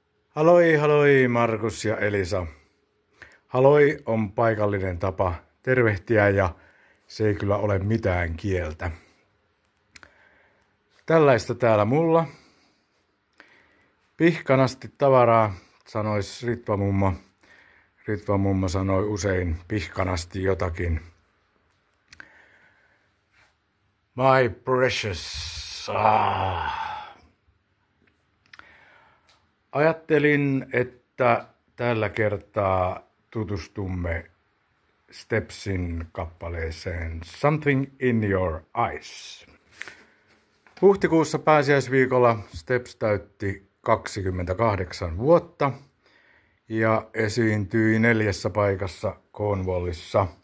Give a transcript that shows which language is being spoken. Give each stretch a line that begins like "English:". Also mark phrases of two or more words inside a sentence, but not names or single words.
Finnish: Haloi, haloi Markus ja Elisa. Haloi on paikallinen tapa tervehtiä ja se ei kyllä ole mitään kieltä. Tällaista täällä mulla. Pihkanasti tavaraa, sanois Ritva-mummo. Ritva-mummo sanoi usein pihkanasti jotakin.
English: My precious.
Finnish: Ajattelin, että tällä kertaa tutustumme Stepsin kappaleeseen Something in Your Eyes. Huhtikuussa pääsiäisviikolla Steps täytti 28 vuotta ja esiintyi 4 paikassa Cornwallissa.